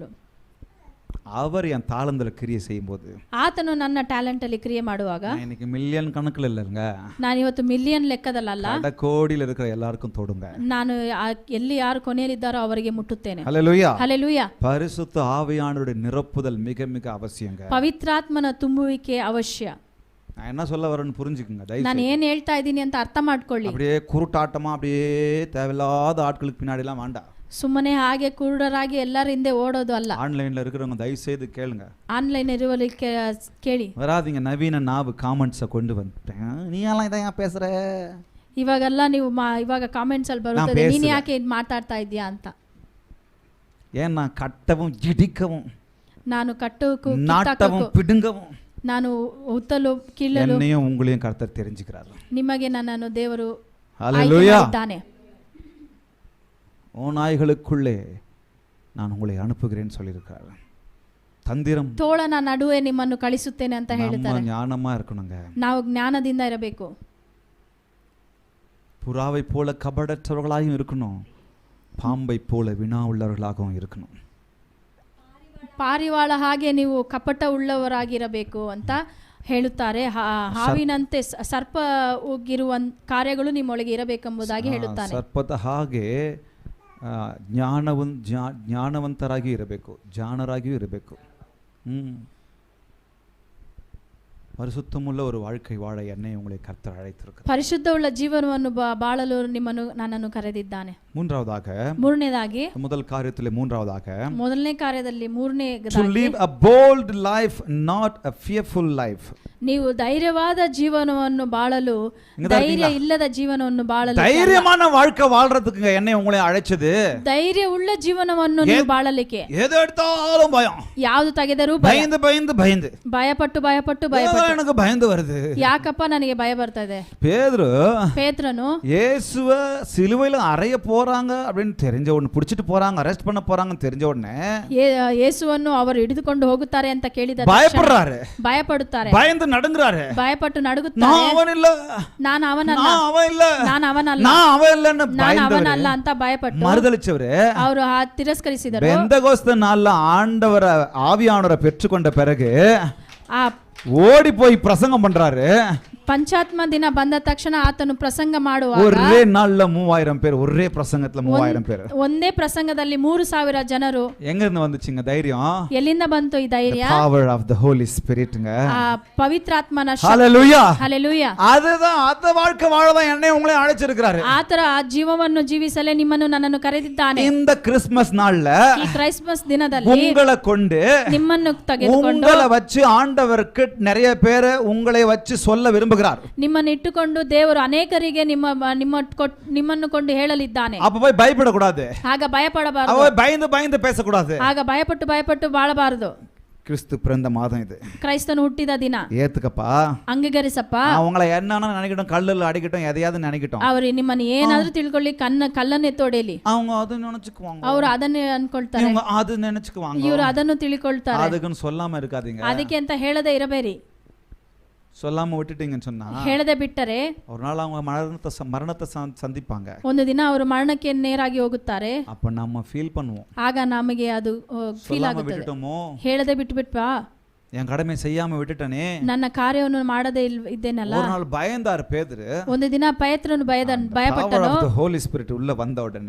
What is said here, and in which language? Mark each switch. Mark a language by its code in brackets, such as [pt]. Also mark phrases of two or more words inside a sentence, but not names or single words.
[ta] அவர் என் தாளந்தல கிரியை செய்யும்போது, [kn] ಆತನು ನನ್ನ ಟ್ಯಾಲೆಂಟ್ ಅಲ್ಲಿ ಕ್ರಿಯೆ ಮಾಡುವಾಗ, [ta] இன்னைக்கு மில்லியன் கணக்குல இல்லங்க, [kn] ನಾನು ಇವತ್ತು ಮಿಲಿಯನ್ ಲೆಕ್ಕದಲ್ಲ, [ta] கோடியில் இருக்கிற எல்லாருக்கும் தொடுங்க. [kn] ನಾನು ಎಲ್ಲಿ ಯಾರು ಕೊನೆಯಲ್ಲಿದ್ದಾರೋ ಅವರಿಗೆ ಮುಟ್ಟುತ್ತೇನೆ. [ta] ஹல்லேலூயா, [kn] ಹಲ್ಲೆಲೂಯಾ. [ta] பரிசுத்த ஆவியானவருடைய நிரப்புதல் மிக மிக அவசியங்க. [kn] ಪವಿತ್ರಾತ್ಮನ ತುಂಬುವಿಕೆ ಅವಶ್ಯ. [ta] நான் என்ன சொல்ல வரேன்னு புரிஞ்சுக்குங்க. [kn] ನಾನು ಏನು ಹೇಳ್ತಾ ಇದ್ದೀನಿ ಅಂತ ಅರ್ಥ ಮಾಡ್ಕೊಳ್ಳಿ. [ta] அப்படியே குருட்டாட்டமா அப்படியே தேவையில்லாத ஆட்களுக்கு பின்னாடி எல்லாம் வேண்டாம். [kn] ಸುಮ್ಮನೆ ಹಾಗೆ ಕುರುಡರಾಗಿ ಎಲ್ಲರ ಹಿಂದೆ ಓಡೋದು ಅಲ್ಲ. [ta] ஆன்லைன்ல இருக்கிறவங்க தயவு செய்து கேளுங்க. [kn] ಆನ್ಲೈನ್ ಇರುವಲಿಕ್ಕೆ ಕೇಳಿ. [ta] வராதீங்க நவீன நாவு காமெண்ட்ஸ் கொண்டு வந்துட்டேன், நீ எல்லாம் இதையா பேசுற, [kn] ಇವಾಗೆಲ್ಲ ನೀವು ಇವಾಗ ಕಾಮೆಂಟ್ಸ್ ಅಲ್ಲಿ ಬರುತ್ತದೆ, ನೀನು ಯಾಕೆ ಇದು ಮಾತಾಡ್ತಾ ಇದೀಯಾ ಅಂತ. [ta] ஏன்னா கட்டவும் இடிக்கவும், [kn] ನಾನು ಕಟ್ಟೋಕು [ta] நாட்டவும் பிடுங்கவும், [kn] ನಾನು ಉತ್ತಲು ಕೀಳಲು [ta] என்னையும் உங்களையும் கர்த்தர் தெரிஞ்சுக்கிறார். [kn] ನಿಮಗೆ ನನ್ನನ್ನು ದೇವರು [ta] ஹல்லேலூயா [kn] ಇದ್ದಾನೆ. [ta] ஓநாய்களுக்குள்ளே நான் உங்களை அனுப்புகிறேன்னு சொல்லியிருக்கார். தந்திரம், [kn] ತೋಳನ ನಡುವೆ ನಿಮ್ಮನ್ನು ಕಳಿಸುತ್ತೇನೆ ಅಂತ ಹೇಳ್ತಾರೆ. [ta] ஞானமா இருக்கணுங்க. [kn] ನಾವು ಜ್ಞಾನದಿಂದ ಇರಬೇಕು. [ta] புறாவை போல கபடற்றவர்களாகவும் இருக்கணும், பாம்பை போல வினா உள்ளவர்களாகவும் இருக்கணும். [kn] ಪಾರಿವಾಳ ಹಾಗೆ ನೀವು ಕಪಟ ಉಳ್ಳವರಾಗಿರಬೇಕು ಅಂತ ಹೇಳುತ್ತಾರೆ. ಹಾವಿನಂತೆ ಸರ್ಪ ಹೋಗಿರುವ ಕಾರ್ಯಗಳು ನಿಮ್ಮೊಳಗೆ ಇರಬೇಕೆಂಬುದಾಗಿ ಹೇಳುತ್ತಾನೆ. ಸರ್ಪದ ಹಾಗೆ ಜ್ಞಾನವಂತರಾಗಿ ಇರಬೇಕು, ಜಾಣರಾಗಿಯೂ ಇರಬೇಕು. [ta] பரிசுத்தமுள்ள ஒரு வாழ்க்கை வாழ என்னை உங்களை கர்த்தர் அழைத்திருக்கிறார். [kn] ಪರಿಶುದ್ಧವುಳ್ಳ ಜೀವನವನ್ನು ಬಾಳಲು ನನ್ನನ್ನು ಕರೆದಿದ್ದಾನೆ. [ta] மூன்றாவதாக, [kn] ಮೂರನೇದಾಗಿ, [ta] முதல் காரியத்திலே மூன்றாவதாக, [kn] ಮೊದಲನೇ ಕಾರ್ಯದಲ್ಲಿ [en] to live a bold life, not a fearful life. [kn] ನೀವು ಧೈರ್ಯವಾದ ಜೀವನವನ್ನು ಬಾಳಲು, ಧೈರ್ಯ ಇಲ್ಲದ ಜೀವನವನ್ನು ಬಾಳಲು, [ta] தைரியமான வாழ்க்கை வாழ்றதுக்கு என்னை உங்களை அழைச்சது. [kn] ಧೈರ್ಯ ಉಳ್ಳ ಜೀವನವನ್ನು ನೀವು ಬಾಳಲಿಕ್ಕೆ. [ta] எது எடுத்தாலும் பயம், [kn] ಯಾವುದು ತೆಗೆದರೂ [ta] பயந்து பயந்து பயந்து, [kn] ಭಯಪಟ್ಟು [ta] எனக்கு பயந்து வருது, [kn] ಯಾಕಪ್ಪ ನನಗೆ ಭಯ ಬರ್ತಾ ಇದೆ. ಪೇತ್ರನು [ta] இயேசுவ சிலுவையில அறைய போறாங்க அப்படின்னு தெரிஞ்ச உடனே, பிடிச்சிட்டு போறாங்க, அரெஸ்ட் பண்ண போறாங்கன்னு தெரிஞ்ச உடனே [kn] ಯೇಸುವನ್ನು ಅವರು ಹಿಡಿದುಕೊಂಡು ಹೋಗುತ್ತಾರೆ ಅಂತ ಕೇಳಿದ [ta] பயப்படுறாரு, [kn] ಭಯಪಡುತ್ತಾರೆ, [ta] பயந்து நடுங்குறாரு, [kn] ಭಯಪಟ್ಟು ನಡುಗುತ್ತಾರೆ. [ta] நான் அவன் இல்ல, [kn] ನಾನು ಅವನಲ್ಲ, [ta] அவன் இல்ல, [kn] ನಾನು ಅವನಲ್ಲ, [ta] நான் அவன் இல்லன்னு [kn] ನಾನು ಅವನಲ್ಲ ಅಂತ ಭಯಪಟ್ಟು [ta] மறுதலிச்சவரு [kn] ಅವರು ತಿರಸ್ಕರಿಸಿದರು. [ta] பெந்தகோஸ்து நாள்ல ஆண்டவர ஆவியானவரை பெற்றுக்கொண்ட பிறகு, [kn] ಆ [ta] ஓடி போய் பிரசங்கம் பண்றாரு. [kn] ಪಂಚಾತ್ಮ ದಿನ ಬಂದ ತಕ್ಷಣ ಆತನು ಪ್ರಸಂಗ ಮಾಡುವಾಗ [ta] ஒரே நாள்ல 3000 பேர், ஒரே பிரசங்கத்துல 3000 பேர். [kn] ಒಂದೇ ಪ್ರಸಂಗದಲ್ಲಿ 3000 ಜನರು. [ta] எங்க இருந்து வந்துச்சுங்க தைரியம்? [kn] ಎಲ್ಲಿಂದ ಬಂತು ಈ ಧೈರ್ಯ? [en] The power of the Holy Spiritங்க. [kn] ಆ ಪವಿತ್ರಾತ್ಮನ ಶಕ್ತಿ. [ta] Hallelujah. [kn] Hallelujah. [ta] அதுதான் அந்த வாழ்க்கை வாழதான் என்னை உங்களை அழைச்சிருக்கிறாரு. [kn] ಆತರ ಆ ಜೀವವನ್ನು ಜೀವಿಸಲೇ ನಿಮ್ಮನ್ನು ನನ್ನನ್ನು ಕರೆದಿದ್ದಾನೆ. [ta] இந்த கிறிஸ்மஸ் நாள்ல [kn] ಈ ಕ್ರಿಸ್ಮಸ್ ದಿನದಲ್ಲಿ [ta] உங்களை கொண்டு [kn] ನಿಮ್ಮನ್ನು ತೆಗೆದುಕೊಂಡು [ta] உங்களை வச்சு ஆண்டவருக்கு நிறைய பேரை உங்களை வச்சு சொல்ல விரும்புகிறார். [kn] ನಿಮ್ಮನ್ನು ಇಟ್ಟುಕೊಂಡು ದೇವರು ಅನೇಕರಿಗೆ ನಿಮ್ಮನ್ನು ಕೊಂಡು ಹೇಳಲಿದ್ದಾನೆ. [ta] அப்ப போய் பயப்படக்கூடாது. [kn] ಆಗ ಭಯಪಡಬಾರದು. [ta] அவ பயந்து பேசக்கூடாது. [kn] ಆಗ ಭಯಪಟ್ಟು ಬಾಳಬಾರದು. [ta] கிறிஸ்து பிறந்த மாதம் இது. [kn] ಕ್ರೈಸ್ತನು ಹುಟ್ಟಿದ ದಿನ. [ta] ஏத்துக்கப்பா. [kn] ಅಂಗೀಕರಿಸಪ್ಪ. [ta] அவங்கள என்னன்னா நினைக்கட்டும், கல்லுல அடிக்கட்டும், எதையாவது நினைக்கட்டும். [kn] ಅವರು ನಿಮ್ಮನ್ನು ಏನಾದ್ರೂ ತಿಳ್ಕೊಳ್ಳಿ, ಕಲ್ಲನ್ನು ಎತ್ತೊಡೆಯಲಿ. [ta] அவங்க ಅದು நினைச்சுக்குவாங்க. [kn] ಅವರು ಅದನ್ನೇ ಅನ್ಕೊಳ್ತಾರೆ. [ta] இவங்க அது நினைச்சுக்குவாங்க. [kn] ಇವರು ಅದನ್ನು ತಿಳ್ಕೊಳ್ತಾರೆ. [ta] அதுக்குன்னு சொல்லாம இருக்காதீங்க. [kn] ಅದಕ್ಕೆ ಅಂತ ಹೇಳದೇ ಇರಬೇಡಿ. [ta] சொல்லாம விட்டுட்டீங்கன்னு சொன்னா [kn] ಹೇಳದೆ ಬಿಟ್ಟರೆ [ta] ஒரு நாள் அவங்க மரணத்தை சந்திப்பாங்க. [kn] ಒಂದು ದಿನ ಅವರು ಮರಣಕ್ಕೆ ನೇರಾಗಿ ಹೋಗುತ್ತಾರೆ. [ta] அப்ப நம்ம ஃபீல் பண்ணுவோம். [kn] ಆಗ ನಮಗೆ ಅದು ಫೀಲ್ ಆಗುತ್ತದೆ. [ta] விட்டுட்டோமோ, [kn] ಹೇಳದೆ ಬಿಟ್ಬಿಟ್ವಾ, [ta] என் கடமை செய்யாம விட்டுட்டனே, [kn] ನನ್ನ ಕಾರ್ಯವನ್ನು ಮಾಡದೇ ಇದ್ದೇನಲ್ಲ. [ta] ஒரு நாள் பயந்தார் பேதுரு. [kn] ಒಂದು ದಿನ ಪೇತ್ರನು ಭಯಪಟ್ಟನು. [en] Holy Spirit [ta] உள்ள வந்த உடனே